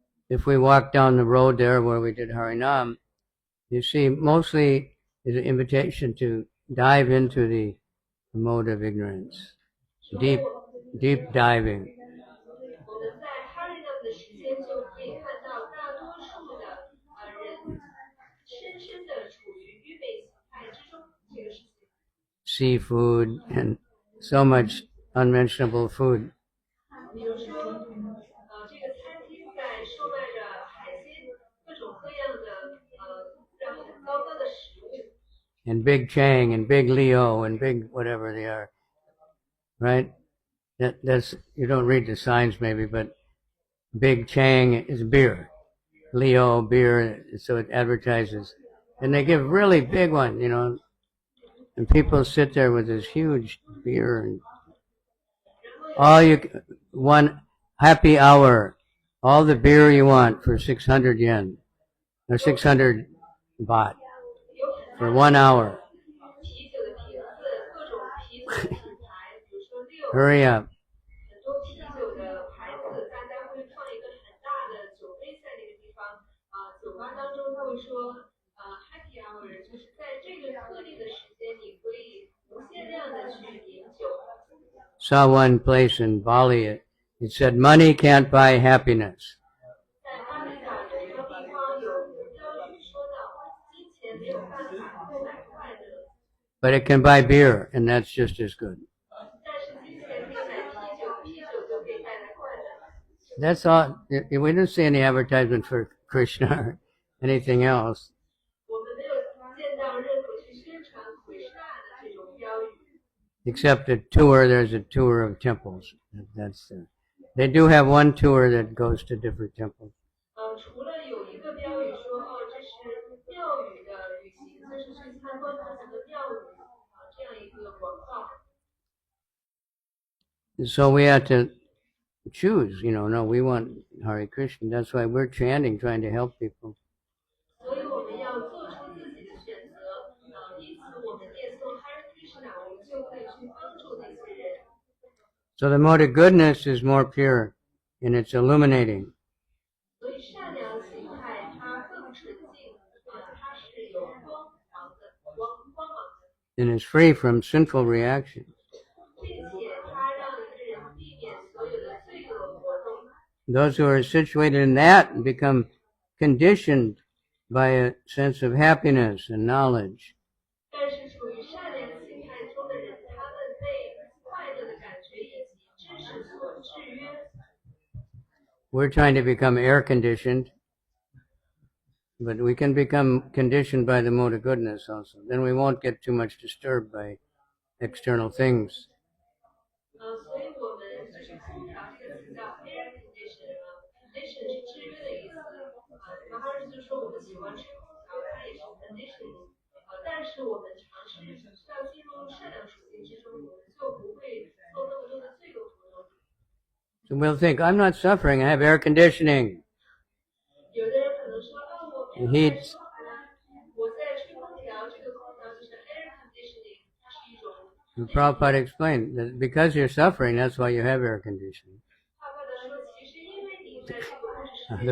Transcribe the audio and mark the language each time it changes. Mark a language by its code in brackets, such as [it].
[en] If we walk down the road there where we did Harinam, you see mostly is an invitation to dive into the mode of ignorance. Deep diving. [zh] 我们在哈瑞纳的时间就可以看到，大多数的人深深的处于愚昧心态之中，这个事情。 [en] Seafood and so much unmentionable food. [zh] 比如说，这个餐厅在售卖着海鲜，各种各样的质量很糟糕的食物。 [en] And Big Chang and Big Leo and Big whatever they are. Right? That's, you don't read the signs maybe, but Big Chang is beer. Leo, beer, so it advertises. And they give really big one, and people sit there with this huge beer and one happy hour, all the beer you want for 600 yen, or 600 baht for 1 hour. [zh] 啤酒的瓶子，各种啤酒的品牌，比如说六， [en] Hurry up. [zh] 很多啤酒的牌子，大家会放一个很大的酒杯在那个地方。酒吧当中他会说， [en] happy hour， [zh] 就是在这个特定的时间，你可以无限量的去饮酒。 [en] Saw one place in Bali, it said money can't buy happiness. [zh] 在巴厘岛有一个地方有标语说到，金钱没有办法购买快乐， [en] But it can buy beer, and that's just as good. [zh] 但是金钱可以买啤酒，啤酒就可以带来快乐。 [en] That's all. We didn't see any advertisement for Krishna or anything else. [zh] 我们没有见到任何去宣传奎师那的这种标语。 [en] Except there's a tour of temples. They do have one tour that goes to different temples. [zh] 除了有一个标语说，这是庙宇的旅行，就是去参观不同的庙宇，这样一个广告。 [en] So we have to choose, no, we want Hare Krishna. That's why we're chanting, trying to help people. [zh] 所以我们要做出自己的选择，因此我们念诵 Hare Krishna， 我们就可以去帮助那些人。 [en] So the mode of goodness is more pure and it's illuminating. [zh] 所以善良心态它更纯净，它是有光芒的，光芒的， [en] And is free from sinful reactions. [zh] 并且它让一个人避免所有的罪恶活动。 [en] Those who are situated in that become conditioned by a sense of happiness and knowledge. [zh] 但是处于善良心态中的人，他们被快乐的感觉以及知识所制约。 [en] We're trying to become air conditioned, but we can become conditioned by the mode of goodness also. Then we won't get too much disturbed by external things. [zh] 所以我们就是空调这个词叫 [en] air condition， condition [zh] 是制约的意思。然后就是说我们喜欢吹空调，它也是 [en] conditioning。 [zh] 但是我们尝试需要进入善良属性之中，我们就不会做那么多的罪恶活动。 [en] So we'll think, I'm not suffering, I have air conditioning. [zh] 有的人可能说，我没有在受苦，我在吹空调，这个空调就是 [en] air conditioning， [zh] 它是一种。 [en] And Prabhupada explained that because you're suffering, that's why you have air conditioning. [zh] 帕帕德说，其实因为你在这个物质世界，